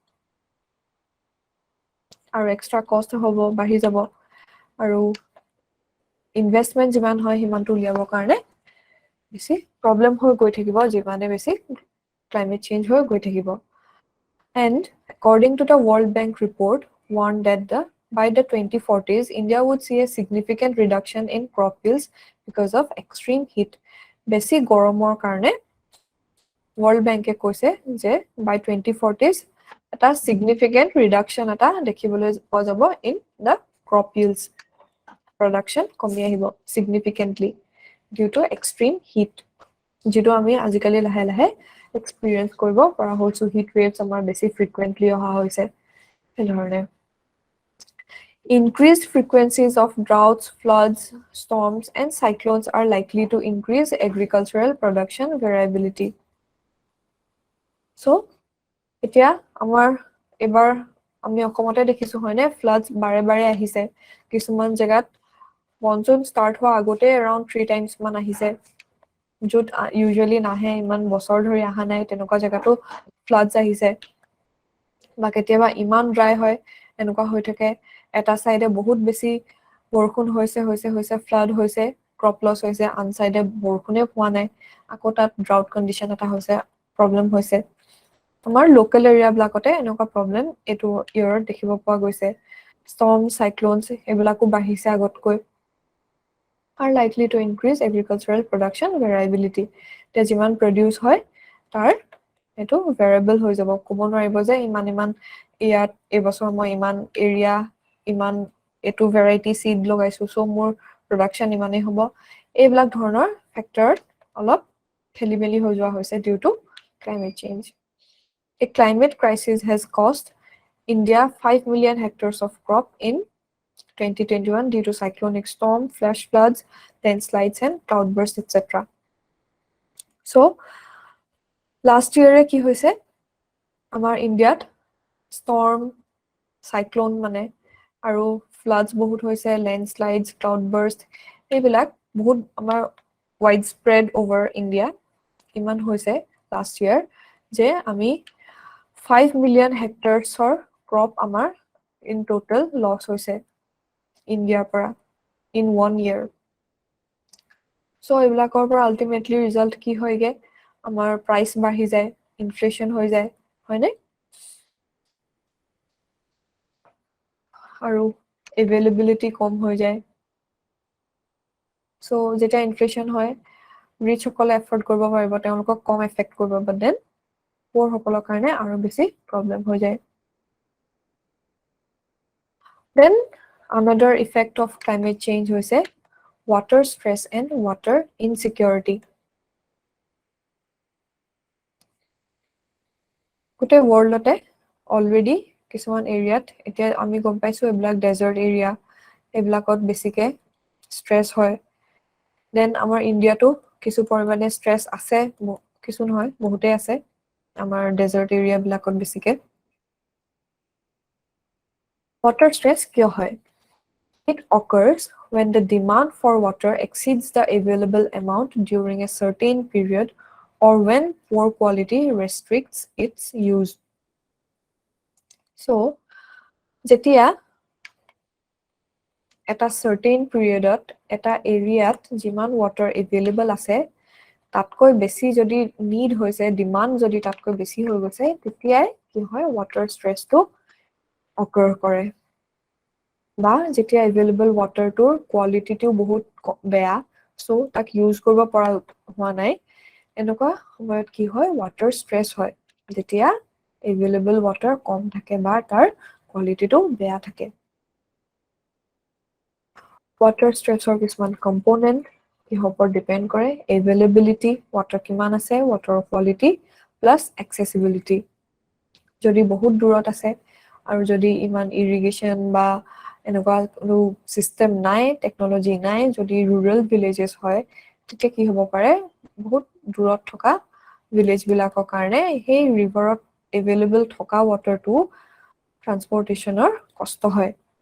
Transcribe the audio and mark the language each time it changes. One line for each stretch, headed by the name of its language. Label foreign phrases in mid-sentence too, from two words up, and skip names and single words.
Assamese: আৰু এক্সট্ৰা কষ্ট হ'ব বাঢ়ি যাব আৰু ইনভেষ্টমেন্ট যিমান হয় হিমানটো উলিয়াবৰ কাৰণে বেছি প্ৰবলেম হৈ গৈ থাকিব যিমানে বেছি
English: climate change
Assamese: হৈ গৈ থাকিব
English: and according to the World Bank report warned that by the 2040s India would see a significant reduction in crop yields because of extreme heat
Assamese: বেছি গৰমৰ কাৰণে
English: World Bank
Assamese: এ কৈছে যে
English: by 2040s
Assamese: এটা
English: significant reduction
Assamese: এটা দেখিবলৈ পোৱা যাব
English: in the crop yields production
Assamese: কমি আহিব significantly
English: due to extreme heat
Assamese: যেটো আমি আজিকালি লাহে লাহে এক্সপেৰিয়েন্স কৰিব পৰা হৈছো
English: heat waves
Assamese: আমাৰ বেছি ফ্ৰিকুৱেন্টলি অহা হৈছে হেলৰনে
English: Increased frequencies of droughts, floods, storms, and cyclones are likely to increase agricultural production variability. So,
Assamese: এতিয়া আমাৰ এবাৰ আমি অসমতে দেখিছো হয়নে floods বাৰে বাৰে আহিছে কিছুমান জায়গাত মনসুন স্টাৰ্ট হোৱা আগতে
English: around 3 times
Assamese: মান আহিছে য'ত usually নাহে ইমান বছৰ ধৰি আহা নাই তেনেকুৱা জায়গাতো floods আহিছে বা কেতিয়াবা ইমান ড্ৰাই হয় এনেকুৱা হৈ থাকে এটা সাইডে বহুত বেছি বৰষুণ হৈছে
English: flood হৈছে crop loss
Assamese: হৈছে আন সাইডে বৰষুণে পোৱা নাই আকৌ তাত
English: drought condition
Assamese: এটা হৈছে প্ৰবলেম হৈছে আমাৰ
English: local area blockতে
Assamese: এনেকুৱা প্ৰবলেম এটো ইয়াৰত দেখিব পোৱা গৈছে
English: storms, cyclones
Assamese: এইবিলাকো বাঢ়িছে আগতকৈ
English: are likely to increase agricultural production variability.
Assamese: এতিয়া যিমান produce হয় তাৰ এটো variable হৈ যাব ক'ব নোৱাৰিব যে ইমান ইয়াত এবছৰ মই ইমান এৰিয়া ইমান এটো
English: variety seed
Assamese: লগাইছো so মোৰ production ইমানেই হ'ব এইবিলাক ধৰণৰ ফেক্টৰ অলপ খেলিমেলি হৈ যোৱা হৈছে
English: due to climate change. A climate crisis has caused India 5 million hectares of crop in 2021 due to cyclonic storm, flash floods, landslides and cloudbursts, etc.
Assamese: So,
English: last year
Assamese: কি হৈছে আমাৰ ইন্ডিয়াত
English: storm, cyclone
Assamese: মানে আৰু floods বহুত হৈছে,
English: landslides, cloudbursts
Assamese: এইবিলাক বহুত আমাৰ
English: widespread over India
Assamese: ইমান হৈছে
English: last year
Assamese: যে আমি
English: 5 million hectares or crop
Assamese: আমাৰ
English: in total loss
Assamese: হৈছে India para
English: in 1 year.
Assamese: So এইবিলাকৰ পৰা ultimately result কি হয়গে আমাৰ price বাঢ়ি যায় inflation হৈ যায় হয়নে আৰু availability কম হৈ যায় so যেতিয়া inflation হয় rich সকলে afford কৰিব পাৰিব তেওঁলোকক কম affect কৰিব
English: but then poor
Assamese: সকলৰ কাৰণে আৰু বেছি problem হৈ যায়
English: then another effect of climate change হৈছে water stress and water insecurity
Assamese: গোটে worldতে already কিছুমান এৰিয়াত এতিয়া আমি গম পাইছো এইবিলাক
English: desert area
Assamese: এইবিলাকত বেছিকে stress হয় then আমাৰ ইন্ডিয়াটো কিছু পৰিমাণে stress আছে কিছু নহয় বহুতে আছে আমাৰ
English: desert area
Assamese: বিলাকত বেছিকে
English: water stress
Assamese: কিয় হয়
English: It occurs when the demand for water exceeds the available amount during a certain period or when poor quality restricts its use. So,
Assamese: যেতিয়া এটা
English: certain period
Assamese: ত এটা এৰিয়াত যিমান
English: water available
Assamese: আছে তাতকৈ বেছি যদি need হৈছে demand যদি তাতকৈ বেছি হৈ গৈছে তেতিয়াই কি হয়
English: water stress
Assamese: টো occur কৰে বা যেতিয়া
English: available water
Assamese: টোৰ quality টো বহুত বেয়া so তাক use কৰিব পৰা হোৱা নাই এনেকুৱা সময়ত কি হয়
English: water stress
Assamese: হয় যেতিয়া
English: available water
Assamese: কম থাকে বা তাৰ quality টো বেয়া থাকে
English: water stress
Assamese: or কিছুমান component কিহৰ ওপৰত depend কৰে
English: availability water
Assamese: কিমান আছে
English: water quality plus accessibility
Assamese: যদি বহুত দূৰত আছে আৰু যদি ইমান irrigation বা এনেকুৱা কোনো system নাই technology নাই যদি
English: rural villages
Assamese: হয় তেতিয়া কি হ'ব পাৰে বহুত দূৰত থকা village বিলাকৰ কাৰণে সেই riverত available থকা water টো transportationৰ কষ্ট হয়